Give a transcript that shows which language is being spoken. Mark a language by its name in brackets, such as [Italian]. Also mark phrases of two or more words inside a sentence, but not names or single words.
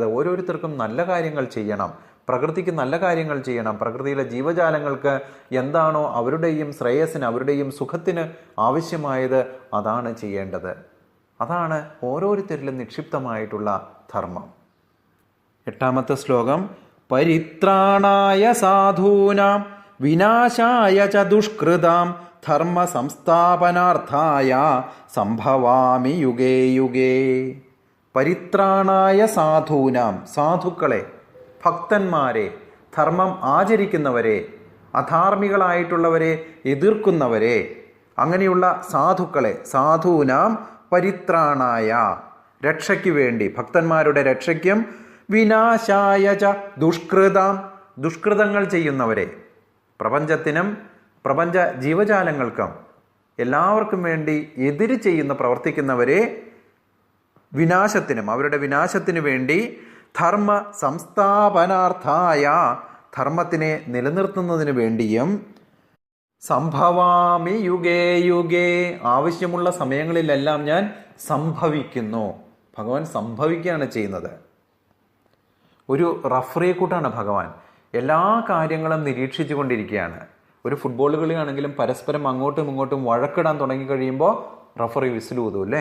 [Malayalam] ഓരോരുത്തർക്കും നല്ല കാര്യങ്ങൾ ചെയ്യണം, പ്രകൃതിക്ക് നല്ല കാര്യങ്ങൾ ചെയ്യണം. പ്രകൃതിയിലെ ജീവജാലങ്ങൾക്ക് എന്താണോ അവരുടെയും ശ്രേയസ്സിന്, അവരുടെയും സുഖത്തിന് ആവശ്യമായത് അതാണ് ചെയ്യേണ്ടത്. അതാണ് ഓരോരുത്തരിലും നിക്ഷിപ്തമായിട്ടുള്ള ധർമ്മം. 8ാമത്തെ ശ്ലോകം. [Sanskrit] പരിത്രാണായ സാധൂനാം വിനാശായ ച ദുഷ്കൃതാം ധർമ്മ സംസ്ഥാപനാർത്ഥായ സംഭവാമി യുഗേ യുഗേ. പരിത്രാണായ സാധൂനാം, [Malayalam] സാധുക്കളെ, ഭക്തന്മാരെ, ധർമ്മം ആചരിക്കുന്നവരെ, അധാർമികളായിട്ടുള്ളവരെ എതിർക്കുന്നവരെ, അങ്ങനെയുള്ള സാധുക്കളെ, സാധൂനാം പരിത്രാണായ, രക്ഷയ്ക്ക് വേണ്ടി, ഭക്തന്മാരുടെ രക്ഷയ്ക്കും, [Sanskrit] വിനാശായ ച ദുഷ്കൃതാം, [Malayalam] ദുഷ്കൃതങ്ങൾ ചെയ്യുന്നവരെ, പ്രപഞ്ചത്തിനും പ്രപഞ്ച ജീവജാലങ്ങൾക്കും എല്ലാവർക്കും വേണ്ടി എതിര് ചെയ്യുന്ന പ്രവർത്തിക്കുന്നവരെ വിനാശത്തിനും, അവരുടെ വിനാശത്തിനു വേണ്ടി, [Sanskrit] ധർമ്മ സംസ്ഥാപനാർത്ഥായ, [Malayalam] ധർമ്മത്തിനെ നിലനിർത്തുന്നതിന് വേണ്ടിയും, [Sanskrit] സംഭവാമി യുഗേ യുഗേ, [Malayalam] ആവശ്യമുള്ള സമയങ്ങളിലെല്ലാം ഞാൻ സംഭവിക്കുന്നു. ഭഗവാൻ സംഭവിക്കുകയാണ് ചെയ്യുന്നത്. ഒരു റഫറിയെ കൂട്ടാണ് ഭഗവാൻ. എല്ലാ കാര്യങ്ങളും നിരീക്ഷിച്ചു കൊണ്ടിരിക്കുകയാണ്. ഒരു ഫുട്ബോൾ കളിയാണെങ്കിലും പരസ്പരം അങ്ങോട്ടും ഇങ്ങോട്ടും വഴക്കിടാൻ തുടങ്ങിക്കഴിയുമ്പോൾ റഫറി വിസിൽ ഊതും അല്ലേ?